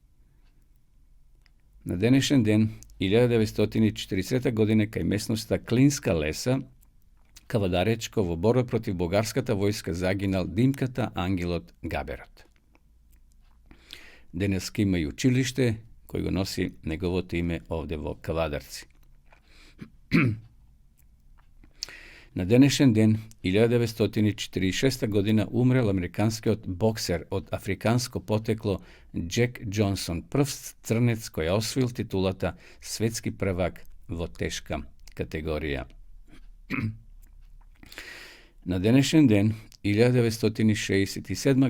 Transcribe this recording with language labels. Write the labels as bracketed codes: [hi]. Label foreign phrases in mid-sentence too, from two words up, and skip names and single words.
[mk] На денешен ден, 1940 година, кај местноста Клинска леса, Кавадаречко, во борба против бугарската војска загинал Димката Ангелот Габерот. Денеска има и училиште кој го носи неговото име овде во Кавадарци. Na današnji den 1946. godina umrel amerikanski bokser od afrikansko poteklo Jack Johnson, prv crnec koji je osvojil titulata svetski prvak vo teška kategorija. Na današnji den 1967.